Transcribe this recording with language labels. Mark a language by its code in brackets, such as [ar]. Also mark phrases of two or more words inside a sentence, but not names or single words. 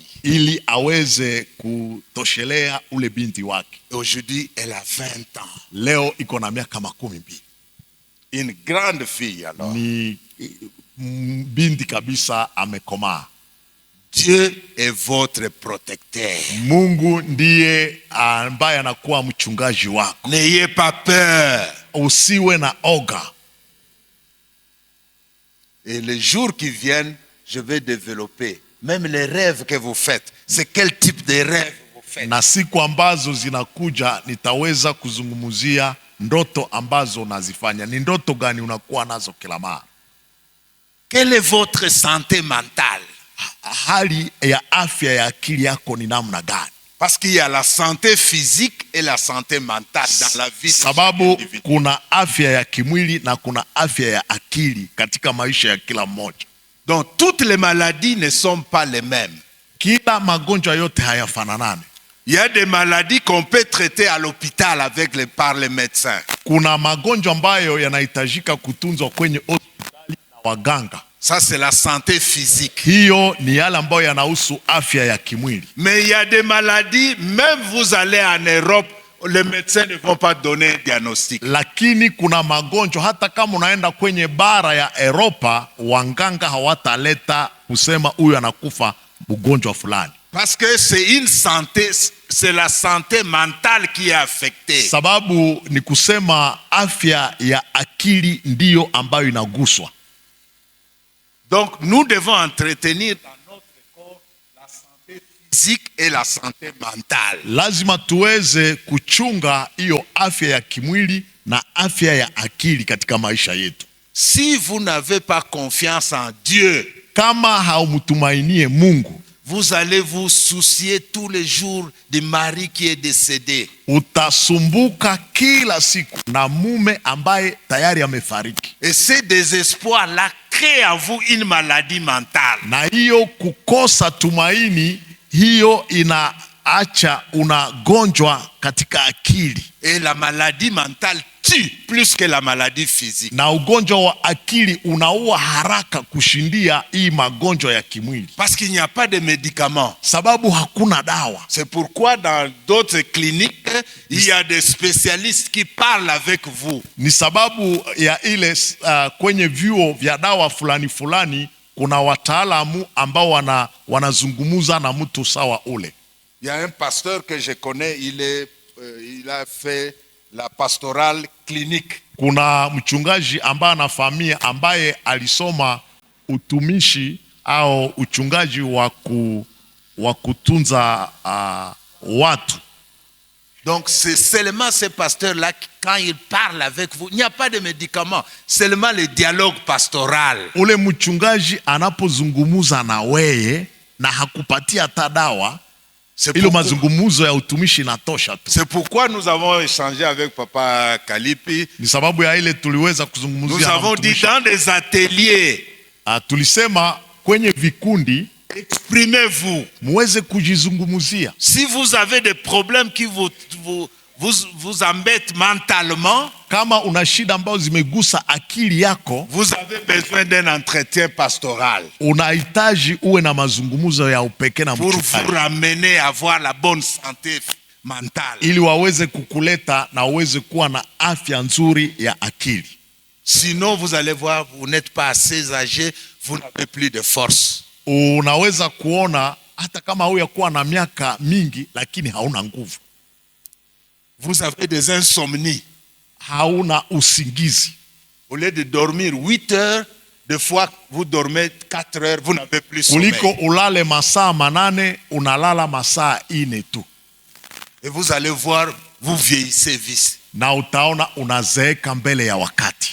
[sw] Ili aweze kutoshelea ule binti wake. [fr] Aujourd'hui, elle a 20 ans. [sw] Leo iko na miaka 12. [fr] Une grande fille alors. [sw] Ni binti kabisa amekomaa. [fr] Dieu est votre protecteur. [sw] Mungu ndiye ambaye anakuwa mchungaji wako. [fr] N'ayez pas peur. [sw] Usiwe na oga. [fr] Et les jours qui viennent, je vais développer même les rêves que vous faites. C'est quel type de rêve vous faites? [sw] Na siku ambazo zinakuja nitaweza kuzungumzia ndoto ambazo unazifanya. Ni ndoto gani unakuwa nazo kila mara? [fr] Quelle est votre santé mentale? [sw] Hali ya afya ya akili yako ni namna gani? [fr] Parce qu'il y a la santé physique et la santé mentale dans la vie. [sw] Sababu kuna afya ya kimwili na kuna afya ya akili katika maisha ya kila mmoja. [fr] Donc toutes les maladies ne sont pas les mêmes. [sw] Kila magonjwa yote hayafananane. [fr] Il y a des maladies qu'on peut traiter à l'hôpital par les médecins. [sw] Kuna magonjwa ambayo yanahitajika kutunzwa kwenye hospitali na waganga. [fr] Ça c'est la santé physique. [sw] Hiyo ni yale ambayo yanahusu afya ya kimwili. [fr] Mais il y a des maladies, même vous allez en Europe, les médecins ne vont pas donner un diagnostic. [sw] Lakini kuna magonjwa hata kama unaenda kwenye bara ya Europa, waganga hawataleta kusema huyu anakufa ugonjwa fulani. [fr] Parce que c'est une santé, c'est la santé mentale qui est affectée. [sw] Sababu ni kusema afya ya akili ndiyo ambayo inaguswa. [fr] Donc nous devons entretenir dans notre corps la santé physique et la santé mentale. [sw] Lazima tuweze kuchunga hiyo afya ya kimwili na afya ya akili katika maisha yetu. [fr] Si vous n'avez pas confiance en Dieu, [sw] kama haumtumainie Mungu, [fr] vous allez vous soucier tous les jours du mari qui est décédé. [sw] Utasumbuka kila siku na mume ambaye tayari amefariki. [fr] Et ce désespoir-là crée en vous une maladie mentale. [sw] Na hiyo kukosa tumaini, hiyo inaacha unagonjwa katika akili. [fr] Et la maladie mentale tue plus que la maladie physique. [sw] Na ugonjwa wa akili unaua haraka kushindia hii magonjwa ya kimwili. [fr] Parce qu'il n'y a pas de médicaments. [sw] Sababu hakuna dawa. [fr] C'est pourquoi dans d'autres cliniques, il y a des spécialistes qui parlent avec vous. [sw] Ni sababu ya ile kwenye vyuo vya dawa fulani fulani kuna wataalamu ambao wanazungumuza na mtu sawa ule. [fr] Il y a un pasteur que je connais, il a fait la pastorale clinique. [sw] Kuna mchungaji ambaye anafahamia ambaye alisoma utumishi au uchungaji wa kutunza watu. [fr] Donc c'est seulement ce pasteur-là quand il parle avec vous, il n'y a pas de médicaments, seulement le dialogue pastoral. [sw] Ule mchungaji anapozungumuza na wewe na hakupatia hata dawa, ilo mazungumuzo ya utumishi natosha tu. [fr] C'est pourquoi nous avons échangé avec Papa Kalipi. [sw] Ni sababu ya ile tuliweza kuzungumzia. [fr] Nous avons dit dans des ateliers. [sw] Tulisema kwenye vikundi. [fr] Exprimez-vous. [sw] muweze kujizungumzia. [fr] Si vous avez des problèmes qui vous embêtent mentalement, [sw] Kama una shida ambazo zimegusa akili yako, [fr] vous avez besoin d'un entretien pastoral [sw] unahitaji uwe na mazungumzo ya upekee na [fr] pour vous [sw] mchungaji, [fr] ramener à avoir la bonne santé mentale. [sw] ili waweze kukuleta na uweze kuwa na afya nzuri ya akili. [fr] Sinon, vous allez voir, vous n'êtes pas assez âgé, vous n'avez plus de force. [sw] Unaweza kuona hata kama huyakuwa na miaka mingi, lakini hauna nguvu, [fr] Vous avez des insomnies. [sw] hauna usingizi. [fr] Au lieu de dormir 8 heures, des fois vous dormez 4 heures, vous n'avez plus sommeil. [sw] Kuliko ulale masaa 8, unalala masaa 4 tu, [fr] Et vous allez voir, vous vieillissez vite. [sw] na utaona unazeeka mbele ya wakati.